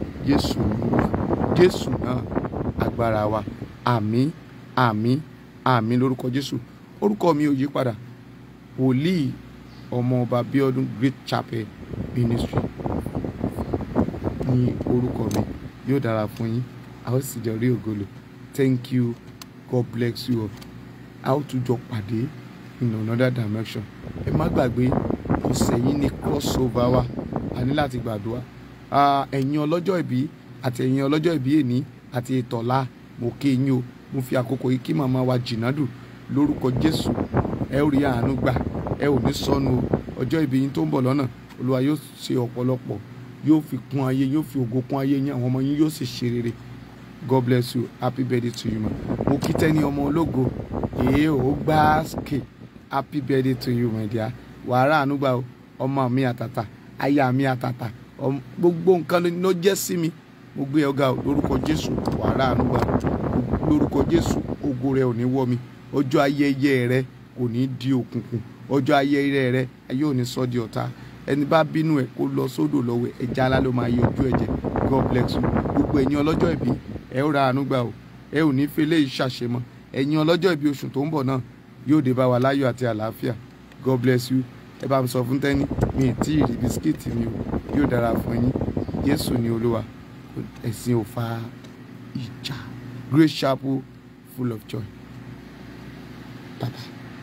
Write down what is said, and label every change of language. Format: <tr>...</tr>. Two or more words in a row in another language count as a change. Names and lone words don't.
<yo>Jésù náà agbára wa àmín àmín àmín lórúkọ Jésù orúkọ mi ò yí padà wòlíì ọmọ ọba Bíọ́dún Great Chapel Ministry ní orúkọ mi yóò dára fún yín a ó sì jọ rí ògolo</yo> <en>thank you God bless you all</en> <yo>a ó tún jọ pàdé</yo> <en>in another dimension</en> <yo>ẹ má gbàgbé ọ̀sẹ̀ yìí ní crossover wa a ní láti gbàdúrà ẹ̀yin ọlọ́jọ́ ìbí àti ẹ̀yin ọlọ́jọ́ ìbí èní àti ìtọ̀lá mo kí yín o mo fi àkókò yìí kí màmá wa Jìnàdù lórúkọ Jésù ẹ ó rí àánú gbà ẹ ò ní sọnù ọjọ́ ìbí yín tó ń bọ̀ lọ́nà Olúwa yóò ṣe ọ̀pọ̀lọpọ̀ yóò fi kún ayé yóò fi ògo kún ayé yín àwọn ọmọ yín yóò sì ṣe rere</yo> <en>God bless you happy birthday to you ma</en> <yo>mo kí tẹ́ni ọmọ ológo ó gbáàsì</yo> <en>happy birthday to you my dear</en> <yo>wàhálà ànúgbà ọmọ mi àtàtà aya mi àtàtà gbogbo nǹkan ló jẹ́ sí mi mo gbé ọ̀gá lórúkọ Jésù wàhálà ànúgbà lórúkọ Jésù ògo rẹ ò ní wọ̀ mi ọjọ́ ayẹyẹ rẹ kò ní di òkùnkùn ọjọ́ ayẹyẹ rẹ ayé ò ní sọ di ọ̀tá ẹni bá bínú ẹ kó lọ sódò lọ́wọ́ ẹja alá ló máa yọ ojú ẹ̀jẹ̀</yo> <en>God bless you</en> <yo>gbogbo ẹ̀yin ọlọ́jọ́ ìbí ẹ ó ra àánú gbà o ẹ ò ní fẹlẹ́ ìṣàṣemọ́ ẹ̀yin ọlọ́jọ́ ìbí oṣù tó ń bọ̀ náà yóò dé bá wa láyọ̀ àti àlàáfíà.</yo> <en>God bless you.</en> <yo>Ẹ bá mi sọ fún Tẹ́ni mi ì tí ì rí bisikíìtì mi o, yóò dára fún yín. Jésù ni Olúwa, ẹ̀sìn ò fa ìjà.</yo> <en>Grace Chapel full of joy. Bye bye.</en>